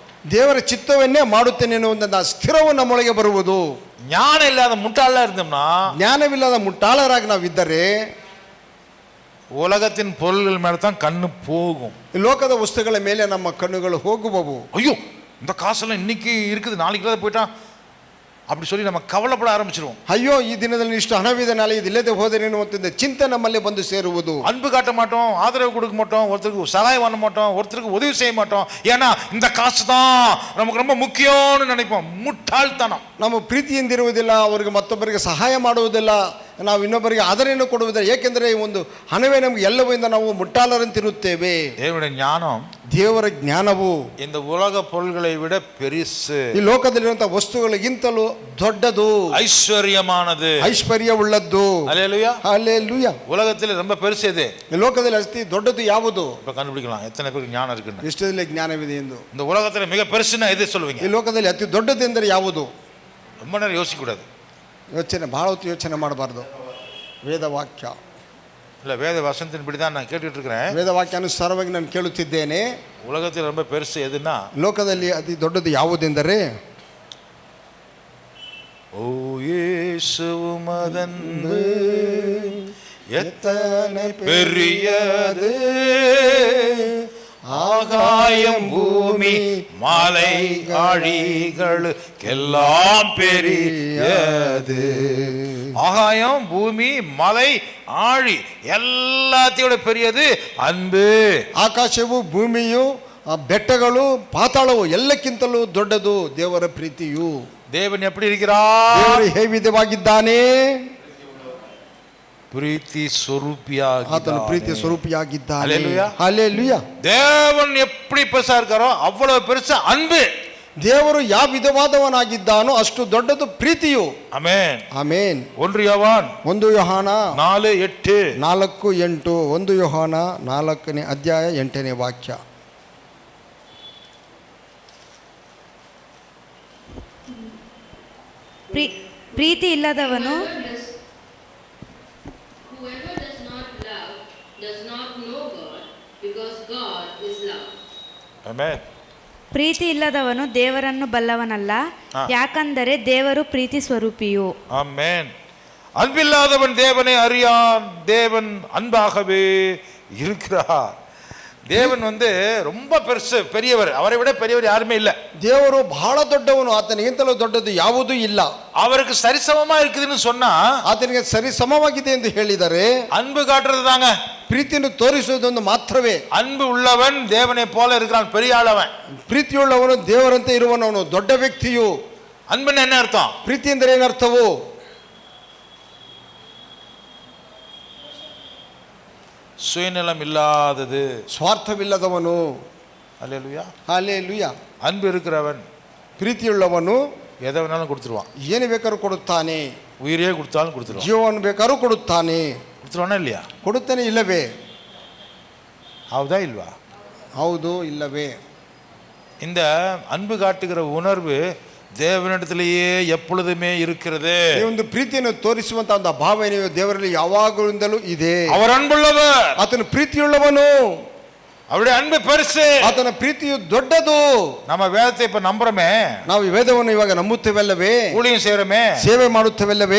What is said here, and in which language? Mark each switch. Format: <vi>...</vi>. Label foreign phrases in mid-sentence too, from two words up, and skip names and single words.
<kn>ದೇವರ ಚಿತ್ತವನ್ನೇ ಮಾಡುತ್ತೇನೆ ಎನ್ನುವಂತ ಸ್ಥಿರವು ನಮ್ಮೊಳಗೆ ಬರುವುದು.</kn> <ta>ஞானம் இல்லாத முட்டாள இருந்தோம்னா,</ta> <kn>ಜ್ಞಾನವಿಲ್ಲದ ಮುಟ್ಟಾಳರಾಗಿ ನಾವಿದ್ದರೆ</kn> <ta>உலகத்தின் பொருள்கள் மேல தான் கண்ணு போகும்.</ta> <kn>ಲೋಕದ ವಸ್ತುಗಳ ಮೇಲೆ ನಮ್ಮ ಕಣ್ಣುಗಳು ಹೋಗುವವು.</kn> <ta>ஐயோ, இந்த காசெல்லாம் இன்னைக்கு இருக்குது, நாளைக்கு போயிட்டா அப்படி சொல்லி நம்ம கவலைப்பட ஆரம்பிச்சிருவோம்.</ta> <kn>ಅಯ್ಯೋ, ಈ ದಿನದಲ್ಲಿ ಇಷ್ಟು ಹಣವಿದೆ, ನಾಳೆ ಇದಿಲ್ಲದೆ ಹೋದರೆ ಎನ್ನುವಂತ ಚಿಂತೆ ನಮ್ಮಲ್ಲಿ ಬಂದು ಸೇರುವುದು.</kn> <ta>அன்பு காட்ட மாட்டோம், ஆதரவு கொடுக்க மாட்டோம், ஒருத்தருக்கு சகாயம் பண்ண மாட்டோம், ஒருத்தருக்கு உதவி செய்ய மாட்டோம். ஏன்னா இந்த காசு தான் நமக்கு ரொம்ப முக்கியம்னு நினைப்போம். முட்டாள்தனம்.</ta> <kn>ನಮ್ಮ ಪ್ರೀತಿಯಿಂದಿರುವುದಿಲ್ಲ, ಅವರಿಗೆ ಮತ್ತೊಬ್ಬರಿಗೆ ಸಹಾಯ ಮಾಡುವುದಿಲ್ಲ, ನಾವು ಇನ್ನೊಬ್ಬರಿಗೆ ಆದರಣೆಯನ್ನು ಕೊಡುವುದಿಲ್ಲ. ಏಕೆಂದರೆ ಈ ಒಂದು ಹಣವೇ ನಮ್ಗೆ ಎಲ್ಲವೂ ಇಂದ ನಾವು ಮುಟ್ಟಾಳರಂತಿರುತ್ತೇವೆ.</kn> <ta>தேவனுடைய ஞானம்,</ta> <kn>ದೇವರ ಜ್ಞಾನವು</kn> <ta>இந்த உலக பொருள்களை விட பெரிசு,</ta> <kn>ಈ ಲೋಕದಲ್ಲಿರುವಂತಹ ವಸ್ತುಗಳಿಗಿಂತಲೂ ದೊಡ್ಡದು,</kn> <ta>ஐஸ்வர்யமானது,</ta> <kn>ಐಶ್ವರ್ಯವುಳ್ಳದ್ದು.</kn> <ta>ஹல்லேலூயா.</ta> <kn>ಹಲ್ಲೇಲೂಯಾ.</kn> <ta>உலகத்தில் ரொம்ப பெருசு எது?</ta> <kn>ಈ ಲೋಕದಲ್ಲಿ ಅತಿ ದೊಡ್ಡದು ಯಾವುದು?</kn> <ta>இப்ப கண்டுபிடிக்கலாம் எத்தனை பேருக்கு ஞானம் இருக்குன்னு.</ta> <kn>ಎಷ್ಟರಲ್ಲಿ ಜ್ಞಾನವಿದೆ ಎಂದು.</kn> <ta>இந்த உலகத்தில் மிக பெருசுன்னா எது சொல்லுவீங்க?</ta> <kn>ಈ ಲೋಕದಲ್ಲಿ ಅತಿ ದೊಡ್ಡದು ಎಂದರೆ ಯಾವುದು?</kn> <ta>ரொம்ப நேரம் யோசிக்க கூடாது,</ta> <kn>ಬಹಳ ಹೊತ್ತು ಯೋಚನೆ ಮಾಡಬಾರ್ದು. ವೇದವಾಕ್ಯ.</kn> <ta>இல்லை, வேத வசனத்தின்படி தான் நான் கேட்டுட்டு இருக்கிறேன்.</ta> <kn>ವೇದವಾಕ್ಯಾನುಸಾರವಾಗಿ ನಾನು ಕೇಳುತ್ತಿದ್ದೇನೆ.</kn> <ta>உலகத்தில் ரொம்ப பெருசு எதுன்னா,</ta> <kn>ಲೋಕದಲ್ಲಿ ಅತಿ ದೊಡ್ಡದು ಯಾವುದೆಂದರೆ,</kn> <ta>ஓ இயேசுவும் அதன்பு எத்தனை பெரியது, ஆகாயம் பூமி மலை ஆழிகளுக்கெல்லாம் பெரியது. ஆகாயம் பூமி மலை ஆழி எல்லாத்தையோட பெரியது அன்பு.</ta> <kn>ಆಕಾಶವು ಭೂಮಿಯು ಬೆಟ್ಟಗಳು ಪಾತಾಳವು ಎಲ್ಲಕ್ಕಿಂತಲೂ ದೊಡ್ಡದು ದೇವರ ಪ್ರೀತಿಯು.</kn> <ta>தேவன் எப்படி இருக்கிறார்?</ta> <kn>ದೇವರು ಹೇಗೆ ವಿಧವಾಗಿದ್ದಾನೆ? ಪ್ರೀತಿ ಸ್ವರೂಪಿಯಾಗಿ, ಆತನು ಪ್ರೀತಿ ಸ್ವರೂಪಿಯಾಗಿದ್ದಾನೆ.</kn> <ta>ஹல்லேலூயா.</ta> <kn>ಹಲ್ಲೇಲೂಯಾ.</kn> <ta>தேவன் எப்படி பெருசா இருக்காரோ அவ்வளவு பெருசு அன்பு.</ta> <kn>ದೇವರು ಯಾವ ವಿಧವಾದವನಾಗಿದ್ದಾನೋ ಅಷ್ಟು ದೊಡ್ಡದು ಪ್ರೀತಿಯು. ಆಮೆನ್. ಆಮೇನ್. 1 ಯೋಹಾನ 4:8. 4:8. 1 ಯೋಹಾನ 4ನೇ ಅಧ್ಯಾಯ 8ನೇ ವಾಕ್ಯ. ಪ್ರೀತಿ ಇಲ್ಲದವನು</kn> <en>does not know God, because God is love.</en> <ta>ஆமென்.</ta> <kn>ಪ್ರೀತಿ ಇಲ್ಲದವನು ದೇವರನ್ನು ಬಲ್ಲವನಲ್ಲ, ಯಾಕಂದರೆ ದೇವರು ಪ್ರೀತಿ ಸ್ವರೂಪಿಯು.</kn> <ta>ஆமென். அன்பில்லாதவன் தேவனை அறியான், தேவன் அன்பாகவே இருக்கிறார். தேவன் ரொம்ப பெருசு, பெரியவர். அவரை விட பெரியவர் யாருமே இல்லை.</ta> <kn>ದೇವರು ಬಹಳ ದೊಡ್ಡವನು, ಆತನಿಗಿಂತಲೂ ದೊಡ್ಡದು ಯಾವುದೂ ಇಲ್ಲ.</kn> <ta>அவருக்கு சரிசமமா இருக்குதுன்னு சொன்னா</ta> <kn>ಆತನಿಗೆ ಸರಿ ಸಮವಾಗಿದೆ ಎಂದು ಹೇಳಿದರೆ</kn> <ta>அன்பு காட்டுறது தாங்க.</ta> <kn>ಪ್ರೀತಿಯನ್ನು ತೋರಿಸುವುದೊಂದು ಮಾತ್ರವೇ.</kn> <ta>அன்பு உள்ளவன் தேவனை போல இருக்கிறான், பெரிய ஆளவன்.</ta> <kn>ಪ್ರೀತಿಯುಳ್ಳವನು ದೇವರಂತೆ ಇರುವವನು ದೊಡ್ಡ ವ್ಯಕ್ತಿಯು.</kn> <ta>அன்புன்னு என்ன அர்த்தம்?</ta> <kn>ಪ್ರೀತಿ ಎಂದರೆ ಏನರ್ಥವು?</kn> <ta>சுயநலம் இல்லாதது,</ta> <kn>ಸ್ವಾರ್ಥವಿಲ್ಲದವನು.</kn> <ta>அல்லேலூயா.</ta> <kn>ಹಲ್ಲೆಲೂಯಾ.</kn> <ta>அன்பு இருக்கிறவன்</ta> <kn>ಪ್ರೀತಿಯುಳ್ಳವನು</kn> <ta>எதை வேணாலும் கொடுத்துருவான்.</ta> <kn>ಏನು ಬೇಕಾದ್ರೂ ಕೊಡುತ್ತಾನೆ.</kn> <ta>உயிரே கொடுத்தாலும் கொடுத்துருவான்.</ta> <kn>ಜೀವವನ್ನು ಬೇಕಾದ್ರೂ ಕೊಡುತ್ತಾನೆ.</kn> <ta>கொடுத்துருவானா இல்லையா?</ta> <kn>ಕೊಡುತ್ತಾನೆ ಇಲ್ಲವೇ?</kn> <ta>ஆகுதா இல்லவா?</ta> <kn>ಹೌದು ಇಲ್ಲವೇ?</kn> <ta>இந்த அன்பு காட்டுகிற உணர்வு தேவனிடத்திலேயே எப்பொழுதுமே இருக்கிறது.</ta> <kn>ಈ ಒಂದು ಪ್ರೀತಿಯನ್ನು ತೋರಿಸುವಂತ ಒಂದು ಭಾವನೆಯು ದೇವರಲ್ಲಿ ಯಾವಾಗಲಿಂದಲೂ ಇದೆ.</kn> <ta>அவர் அன்புள்ளவர்,</ta> <kn>ಆತನು ಪ್ರೀತಿಯುಳ್ಳವನು,</kn> <ta>அவருடைய அன்பு பெருசு,</ta> <kn>ಆತನ ಪ್ರೀತಿಯು ದೊಡ್ಡದು.</kn> <ta>நம்ம வேதத்தை இப்ப நம்புறோமே,</ta> <kn>ನಾವು ಈ ವೇದವನ್ನು ಇವಾಗ ನಂಬುತ್ತೇವಲ್ಲವೇ?</kn> <ta>ஊழியம் செய்யறோமே,</ta> <kn>ಸೇವೆ ಮಾಡುತ್ತೇವಲ್ಲವೇ?</kn>